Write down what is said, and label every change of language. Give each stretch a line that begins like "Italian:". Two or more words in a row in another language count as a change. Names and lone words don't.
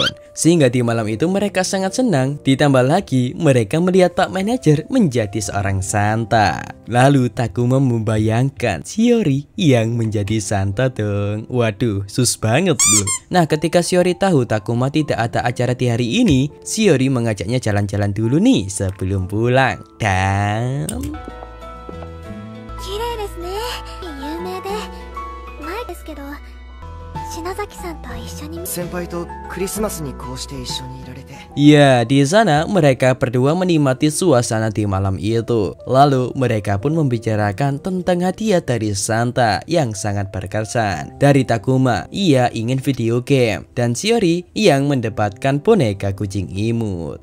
Indonesian: Sehingga di malam itu mereka sangat senang. Ditambah lagi mereka melihat Pak Manajer menjadi seorang Santa. Lalu Takuma membayangkan Shiori yang menjadi Santa dong. Waduh, sus banget bro. Nah, ketika Shiori tahu Takuma tidak ada acara di hari ini, Shiori mengajaknya jalan-jalan dulu nih sebelum pulang. Dan
Japanese: 綺麗ですね。有名で前ですけど、篠崎さんと一緒に。先輩とクリスマスにこうして一緒にいられて。
Indonesian: ya, di sana mereka berdua menikmati suasana di malam itu. Lalu mereka pun membicarakan tentang hadiah dari Santa yang sangat berkesan. Dari Takuma, ia ingin video game, dan Shiori yang mendapatkan boneka kucing imut.